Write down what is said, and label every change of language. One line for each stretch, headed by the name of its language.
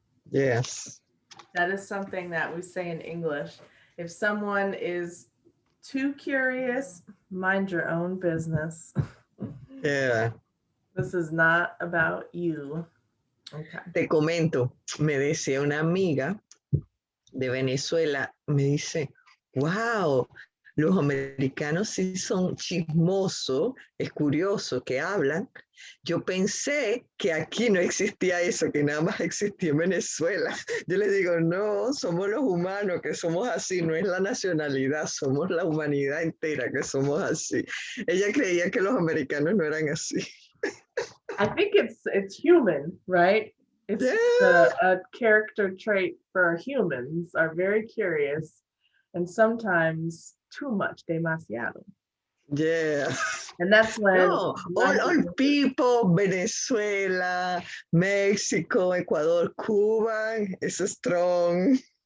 English: Yes. That is something that we say in English. If someone is too curious, mind your own business. Yeah. This is not about you. Okay.
Spanish: Te comento, me decía una amiga de Venezuela, me dice, wow, los americanos sí son chismosos, es curioso que hablan. Yo pensé que aquí no existía eso, que nada más existía en Venezuela. Yo le digo, no, somos los humanos que somos así, no es la nacionalidad, somos la humanidad entera que somos así. Ella creía que los americanos no eran así.
English: I think it's human, right? It's Yeah. a character trait for humans are very curious and sometimes too much, demasiado. Yeah. And that's when No, all people, Venezuela, Mexico, Ecuador, Cuba, is strong.